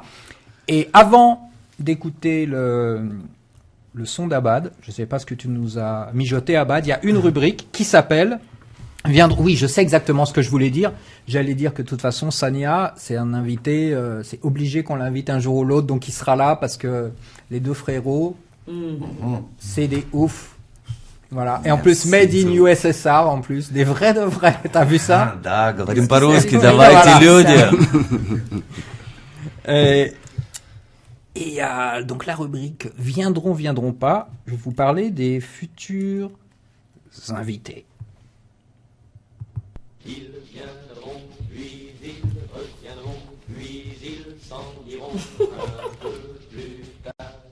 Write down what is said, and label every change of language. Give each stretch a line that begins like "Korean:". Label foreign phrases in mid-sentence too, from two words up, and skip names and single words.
French: Et avant d'écouter le son d'Abad, je sais pas ce que tu nous as mijoté, Abad, il y a une rubrique qui s'appelle Oui, je sais exactement ce que je voulais dire. J'allais dire que de toute façon, Sania, c'est un invité, c'est obligé qu'on l'invite un jour ou l'autre, donc il sera là parce que les deux frérots, c'est des oufs. Voilà. Et en plus,
English: made in USSR,
French: en plus, des vrais de vrais. T'as vu ça?
Russian: Да, говорим по-русски, давайте, люди.
French: Et donc la rubrique viendront pas. Je vais vous parler des futurs invités. Ils viendront, puis ils reviendront, puis ils s'en iront un peu plus tard.